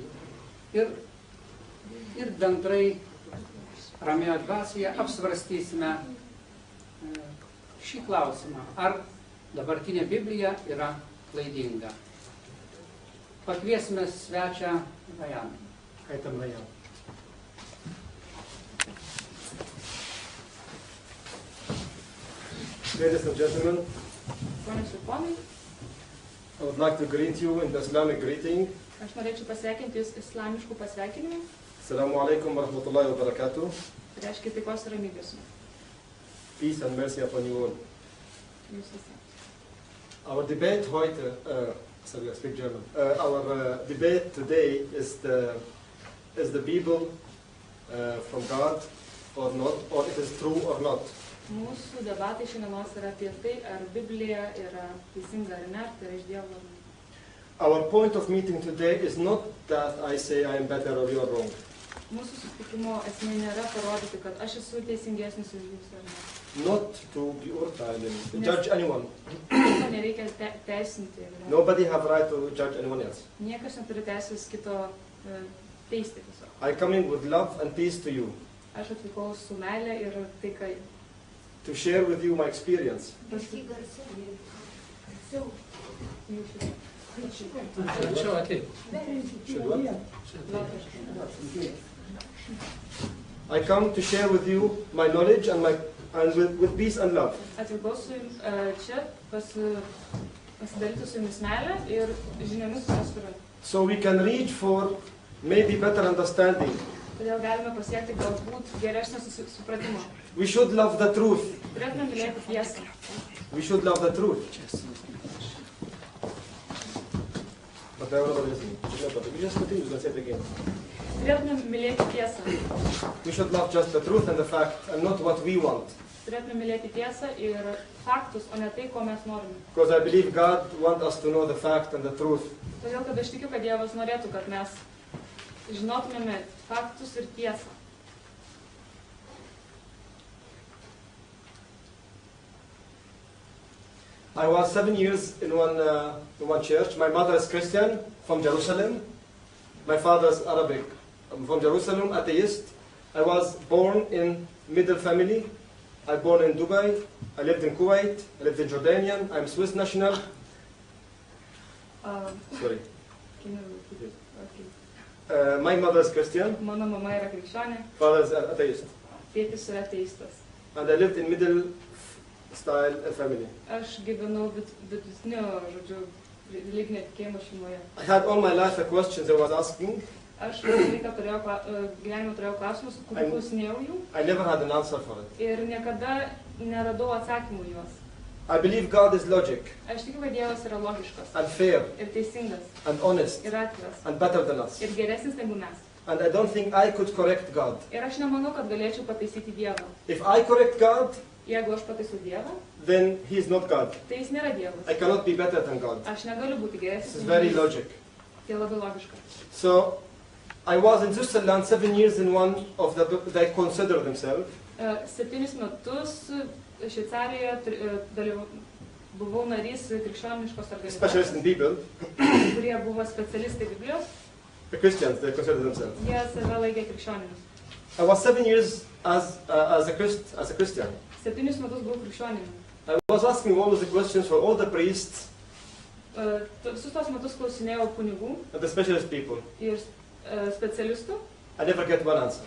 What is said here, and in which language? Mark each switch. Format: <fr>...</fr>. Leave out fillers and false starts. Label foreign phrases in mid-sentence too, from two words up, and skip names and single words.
<lt>Ir bendrai ramioje dvasioje apsvarstysime šį klausimą, ar dabartinė Biblija yra klaidinga. Pakviesime svečią Rajaną. Kaitam Rajaną.</lt> <en>Ladies and gentlemen,</en> <lt>Ponios ir ponai,</lt> <en>I would like to greet you in the Islamic greeting.</en> <lt>aš norėčiau pasveikinti jūs islamiškų pasveikinimų.</lt> <ar>السلام عليكم ورحمة الله وبركاته.</ar> <lt>Tai reiškia taikos ir ramybės.</lt> <en>Peace and mercy upon you all.</en> <lt>Jūs visi.</lt> <en>Our debate heute, sorry, I speak German. Our debate today is the Bible from God or not, or it is true or not.</en> <lt>Mūsų debatai šiandienos yra apie tai, ar Biblija yra teisinga ar ne, tai yra iš Dievo.</lt> <en>Our point of meeting today is not that I say I am better or you are wrong.</en> <lt>Mūsų susitikimo esmė nėra parodyti, kad aš esu teisingesnis už jūs ar ne.</lt> <en>Not to be urteilen, judge anyone.</en> <lt>Nieko nereikia teisinti.</lt> <en>Nobody have right to judge anyone else.</en> <lt>Niekas neturi teisės kito teisti tiesiog.</lt> <en>I come in with love and peace to you.</en> <lt>Aš atvykau su meilė ir taikai.</lt> <en>To share with you my experience. I come to share with you my knowledge and with peace and love.</en> <lt>Atvykau su čia pasidalyti su jumis meilę ir žiniomis, kurias turiu.</lt> <en>So we can reach for maybe better understanding.</en> <lt>Todėl galime pasiekti galbūt geresnio supratimo.</lt> <en>We should love the truth.</en> <lt>Turėtume mylėti tiesą.</lt> <en>We should love the truth.</en> <lt>Turėtume mylėti tiesą.</lt> <en>We should love just the truth and the fact and not what we want.</en> <lt>Turėtume mylėti tiesą ir faktus, o ne tai, ko mes norime.</lt> <en>Because I believe God wants us to know the fact and the truth.</en> <lt>Todėl, kad aš tikiu, kad Dievas norėtų, kad mes žinotumėme faktus ir tiesą.</lt> <en>I was 7 years in one church. My mother is Christian from Jerusalem. My father is Arabic. I'm from Jerusalem, atheist. I was born in middle family. I was born in Dubai. I lived in Kuwait. I lived in Jordanian. I'm Swiss national. Sorry. My mother is Christian.</en> <lt>Mano mama yra krikščionė.</lt> <en>Father is atheist.</en> <lt>Tėtis yra ateistas.</lt> <en>And I lived in middle style family.</en> <lt>Aš gyvenau vidutinio, žodžiu, religinio tikėjimo šeimoje.</lt> <en>I had all my life a questions I was asking.</en> <lt>Aš gyvenime turėjau klausimus, kurių klausinėjau jų.</lt> <en>I never had an answer for it.</en> <lt>Ir niekada neradau atsakymų juos.</lt> <en>I believe God is logic.</en> <lt>Aš tikiu, kad Dievas yra logiškas.</lt> <en>And fair.</en> <lt>Ir teisingas.</lt> <en>And honest.</en> <lt>Ir atviras.</lt> <en>And better than us.</en> <lt>Ir geresnis negu mes.</lt> <en>And I don't think I could correct God.</en> <lt>Ir aš nemanau, kad galėčiau pataisyti Dievą.</lt> <en>If I correct God,</en> <lt>jeigu aš pataisau Dievą,</lt> <en>then He is not God.</en> <lt>Tai jis nėra Dievas.</lt> <en>I cannot be better than God.</en> <lt>Aš negaliu būti geresnis.</lt> <en>This is very logic.</en> <lt>Tai labai logiška.</lt> <en>So I was in Switzerland 7 years in one of they consider themselves.</en> <lt>7 metus Šveicarijoje buvau narys krikščioniškos organizacijos.</lt> <en>Specialist in Bible.</en> <lt>Kurie buvo specialistai Biblijos.</lt> <en>The Christians, they consider themselves.</en> <lt>Jie save laikė krikščionimis.</lt> <en>I was 7 years as a Christian.</en> <lt>7 metus buvau krikščionimi.</lt> <en>I was asking all of the questions for all the priests</en> <lt>Visus tos metus klausinėjau kunigų</lt> <en>and the specialist people.</en> <lt>ir specialistų</lt> <en>I never get one answer.</en>